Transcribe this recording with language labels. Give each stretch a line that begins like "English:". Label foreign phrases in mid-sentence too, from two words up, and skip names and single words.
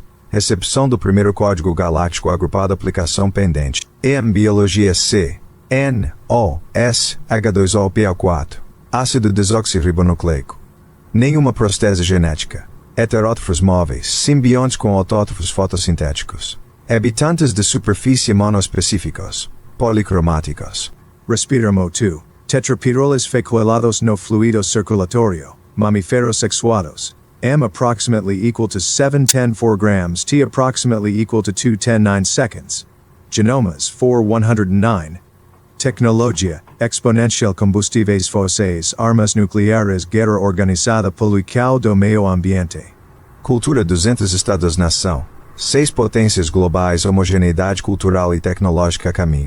Portuguese: Recepção do primeiro código galáctico agrupado aplicação pendente. EM Biologia C. N. O. S. H2O PA4. Ácido desoxirribonucleico. Nenhuma próstese genética. Heterótrofos móveis, simbiontes com autótrofos fotossintéticos. Habitantes de superfície monoespecíficos. Policromáticos. Respiramo 2. Tetrapiroles fecoelados no fluido circulatorio. Mamíferos sexuados.
English: M approximately equal to 710 grams. T approximately equal to 210 seconds.
Portuguese: Genomas 4109. Tecnologia, exponencial combustíveis fósseis, armas nucleares, guerra organizada poluição do meio ambiente. Cultura 200 Estados-nação. 6 potências globais, homogeneidade cultural e tecnológica a caminho.